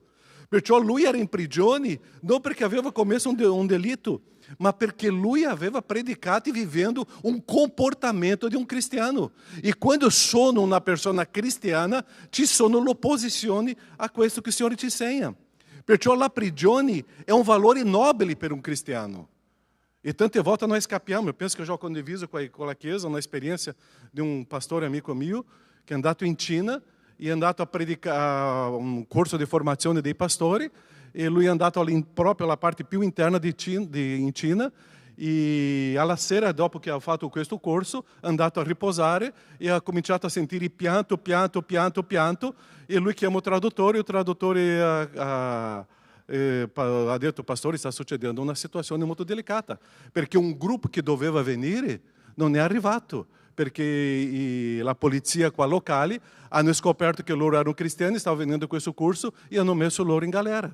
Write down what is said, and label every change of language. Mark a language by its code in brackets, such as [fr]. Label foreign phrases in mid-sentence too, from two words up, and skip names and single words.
[it] Perciò lui era in prigione non perché aveva commesso un delitto, ma perché lui aveva predicato e vivendo un comportamento di un cristiano. E quando sono una persona cristiana, ci sono l'opposizione a questo che il Signore ci insegna. Perciò la prigione è un valore nobile per un cristiano. E tante volte nós scappiamo. [pt] Eu penso que eu já condiviso com a Chiesa uma experiência de um pastor amigo meu que é [it] andato in Cina [pt] e é [it] andato a predicare un corso di formazione dei pastori, e lui è andato proprio alla parte più interna in Cina, e alla sera, dopo che ha fatto questo corso, è andato a riposare e ha cominciato a sentire pianto, e lui chiama il traduttore ha detto: pastore, sta succedendo una situazione molto delicata, perché un gruppo che doveva venire non è arrivato, perché la polizia qua locale hanno scoperto che loro erano cristiani, stavano venendo questo corso e hanno messo loro in galera.